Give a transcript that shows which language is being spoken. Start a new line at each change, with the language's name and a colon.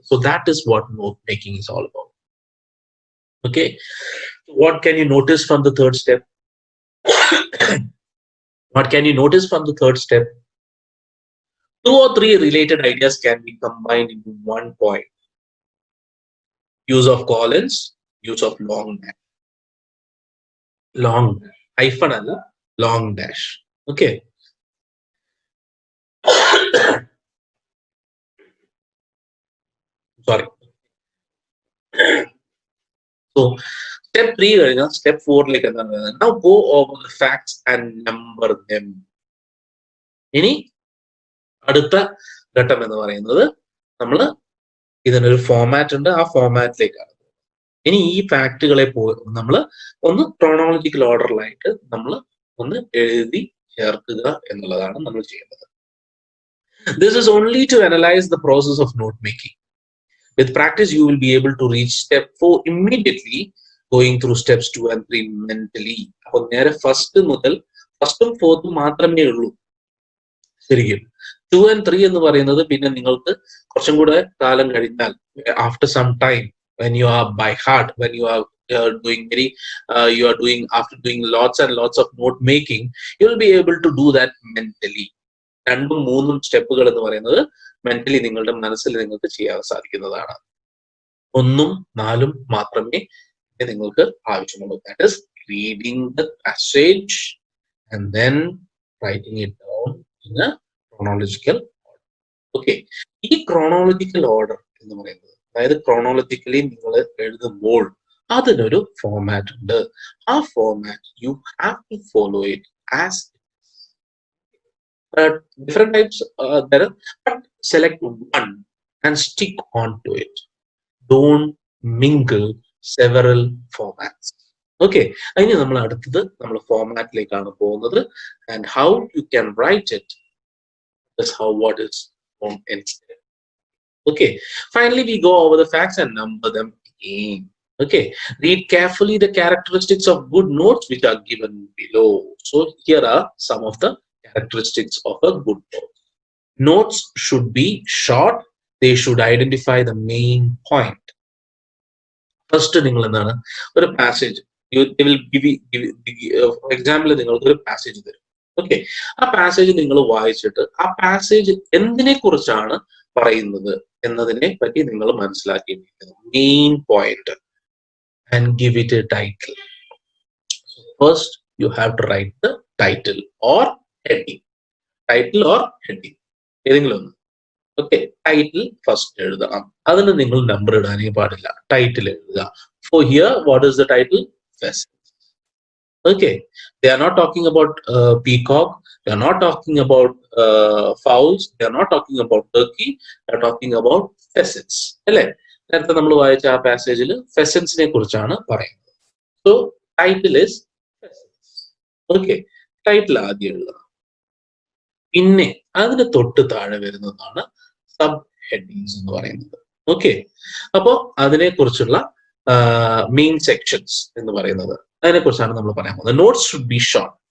English: So that is what note making is all about. Okay, what can you notice from the third step? What can you notice from the third step? 2 or 3 related ideas can be combined into one point. Use of colons, use of long dash. Long dash. Hyphen alla, long dash. Okay. Sorry.
Malayalam: So step 3 കഴിഞ്ഞാൽ step 4 ലേക്ക് എന്താണ്?
English: Now go over the facts and number them.
Malayalam: ഇനി അടുത്ത ഘട്ടം എന്ന് പറയുന്നത് നമ്മൾ ഇതിനൊരു format ഉണ്ട്, ആ ഫോമാറ്റിലേക്കാണ്. ഇനി ഈ ഫാക്ടുകളെ നമ്മൾ ഒന്ന് ക്രോണോളജിക്കൽ ഓർഡറിലായിട്ട് നമ്മൾ ഒന്ന് എഴുതി ചേർക്കുക എന്നുള്ളതാണ് നമ്മൾ ചെയ്യുന്നത്.
English: This is only to analyze the process of note making. With practice, you will be able to reach step 4 immediately, going through steps 2 and 3 mentally.
Malayalam: അപ്പോൾ നേരെ ഫസ്റ്റും ഫോർത്തും മാത്രമേ ഉള്ളൂ ശരിക്കും.
English: 2 and 3
Malayalam: എന്ന് പറയുന്നത് പിന്നെ നിങ്ങൾക്ക് കുറച്ചും കൂടെ കാലം കഴിഞ്ഞാൽ,
English: After some time, when you are by heart, when you are doing after doing lots and lots of note making, you will be able to do that mentally.
Malayalam: 2ഉം 3ഉം സ്റ്റെപ്പുകൾ എന്ന് പറയുന്നത് മെന്റലി നിങ്ങളുടെ മനസ്സിൽ നിങ്ങൾക്ക് ചെയ്യാൻ സാധിക്കുന്നതാണ്. 1ഉം 4ഉം മാത്രമേ നിങ്ങൾക്ക് ആവശ്യമുള്ളൂ.
English: That is reading the passage and then writing it down in a chronological order.
Malayalam: Okay, ഈ chronological order എന്ന് പറയുന്നത്, അതായത് chronologically നിങ്ങൾ എഴുതുമ്പോൾ അതിനൊരു ഫോമാറ്റ് ഉണ്ട്.
English: ആ format you have to follow it as different types there, but select one and stick on to it. Don't mingle several formats.
Malayalam: Okay, അതിന് നമ്മൾ അടുത്തത് നമ്മൾ ഫോമാറ്റിലേക്കാണ് പോകുന്നത്.
English: And how you can write it is what is on instead. Okay, finally we go over the facts and number them again. Okay, read carefully the characteristics of good notes which are given below. So here are some of the characteristics of a good note. Notes should be short. They should identify the main point.
Malayalam: First, നിങ്ങൾ എന്താണ് ഒരു passage,
English: they will give for example
Malayalam: നിങ്ങൾക്ക് ഒരു passage തരും. Okay, ആ passage നിങ്ങൾ വായിച്ചിട്ട് ആ പാസേജ് എന്തിനെ കുറിച്ചാണ് പറയുന്നത് എന്നതിനെ പറ്റി നിങ്ങൾ മനസ്സിലാക്കിയിരിക്കുന്നത്, main point,
English: and give it a title. So first you have to write the title or heading.
Malayalam: Title or heading ഏതെങ്കിലും ഒന്ന്. ഓക്കെ, ടൈറ്റിൽ ഫസ്റ്റ് എഴുതണം. അതിന് നിങ്ങൾ നമ്പർ ഇടാനേ പാടില്ല, ടൈറ്റിൽ എഴുതുക.
English: For here, what is the title? Pheasants. Okay, they are not talking about peacock, they are not talking about fowls, they are not talking about turkey, they are talking about pheasants.
Malayalam: അല്ലേ, നേരത്തെ നമ്മൾ വായിച്ച ആ പാസേജിൽ ഫെസൻസിനെ കുറിച്ചാണ് പറയുന്നത്.
English: So title is ഫെസൻസ്.
Malayalam: Okay, title ആദ്യം എഴുതണം. പിന്നെ അതിന് തൊട്ട് താഴെ വരുന്നതാണ് സബ് ഹെഡിങ്സ് എന്ന് പറയുന്നത്. ഓക്കെ, അപ്പോ അതിനെ കുറിച്ചുള്ള മെയിൻ സെക്ഷൻസ് എന്ന് പറയുന്നത്, അതിനെ കുറിച്ചാണ് നമ്മൾ പറയാൻ പോകുന്നത്.
English: Notes should be short.